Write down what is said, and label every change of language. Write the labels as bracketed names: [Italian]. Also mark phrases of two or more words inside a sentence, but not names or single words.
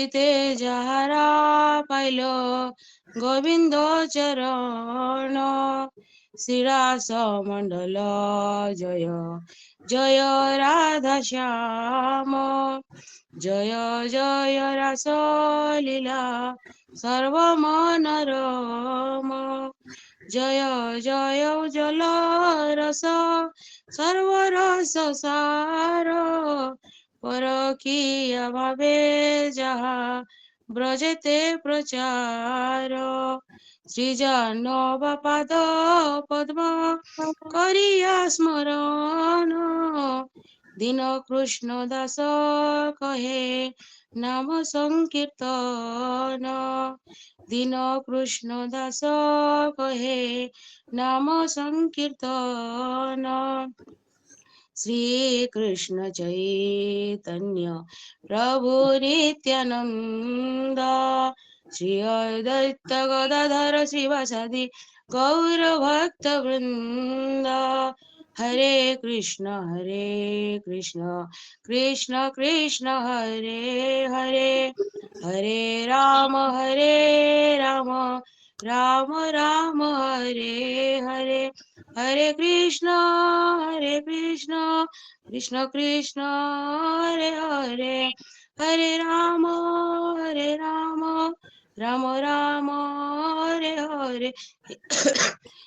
[Bangla] তে যাহারা পাইল গোবিন্দ চরণ শ্রীরাস মণ্ডল জয় জয় রাধা শ্যাম জয় জয় রাস লীলা সর্ব মনোরম জয় জয় জল রস সর্ব রস সার পরকীয় ভাবে যাহা ব্রজতে প্রচার শ্রীজানব পাদ পদ্ম করিয়া স্মরণ দীন কৃষ্ণ দাস কহে নাম সংকীর্তন দীন কৃষ্ণ দাস কহে নাম সংকীর্তন শ্রী কৃষ্ণ চৈতন্য প্রভু নিত্যানন্দ শ্রী অদ্বৈত গদাধর শ্রীবাসাদি গৌর ভক্ত বৃন্দ [Sanskrit] हरे कृष्ण कृष्ण कृष्ण हरे हरे हरे राम राम राम हरे हरे हरे कृष्ण कृष्ण कृष्ण हरे हरे हरे राम राम राम हरे हरे